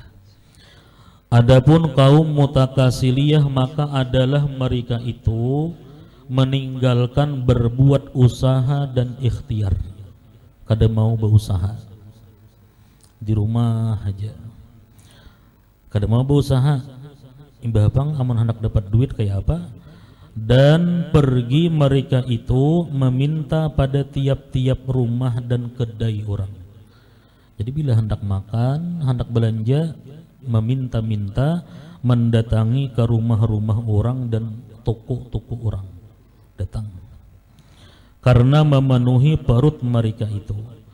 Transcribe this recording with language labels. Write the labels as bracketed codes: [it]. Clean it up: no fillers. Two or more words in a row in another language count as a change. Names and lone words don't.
[id] Adapun kaum Mutakasiliyah maka adalah mereka itu meninggalkan berbuat usaha dan ikhtiar. [bjn] Kada mau berusaha, di rumah aja. Kada mau berusaha. Imbah bang amun hendak dapat duit kayak apa, dan pergi mereka itu meminta pada tiap-tiap rumah dan kedai orang. [id] Jadi bila hendak makan, hendak belanja, meminta-minta, mendatangi ke rumah-rumah orang dan toko-toko orang datang karena memenuhi perut mereka itu.